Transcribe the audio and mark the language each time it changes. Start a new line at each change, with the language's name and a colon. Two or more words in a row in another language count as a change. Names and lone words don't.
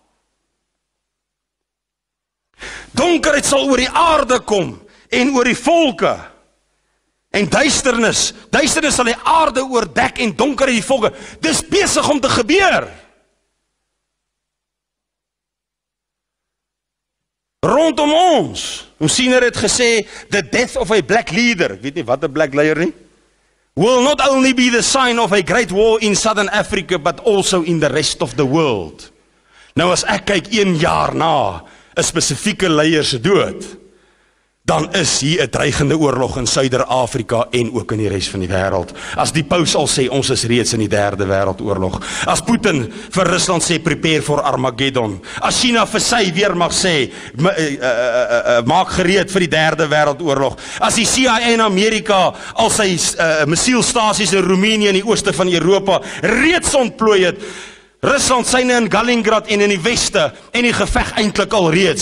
Afrikaans: Donkerheid sal oor die aarde kom en oor die volke. En duisternis sal die aarde oordek en donkerheid die volke. Dis besig om te gebeur. Rondom ons. Ons siener het gesê,
English: the death of a black leader.
Afrikaans: Ek weet nie wat 'n
English: black leader
Afrikaans: nie.
English: Will not only be the sign of a great war in Southern Africa, but also in the rest of the world.
Afrikaans: Nou as ek kyk 1 jaar na 'n spesifieke leier se dood, dan is hier 'n dreigende oorlog in Suider-Afrika en ook in die res van die wêreld. As die paus al sê, ons is reeds in die 3de wêreldoorlog. As Putin vir Rusland sê,
English: prepare for Armageddon.
Afrikaans: As China vir sy weermag sê, maak gereed vir die 3de wêreldoorlog. As die CIA in Amerika al sy missielstasies in Roemenië in die ooste van Europa reeds ontplooi het, Rusland syne in Kaliningrad en in die weste en die geveg eintlik al reeds.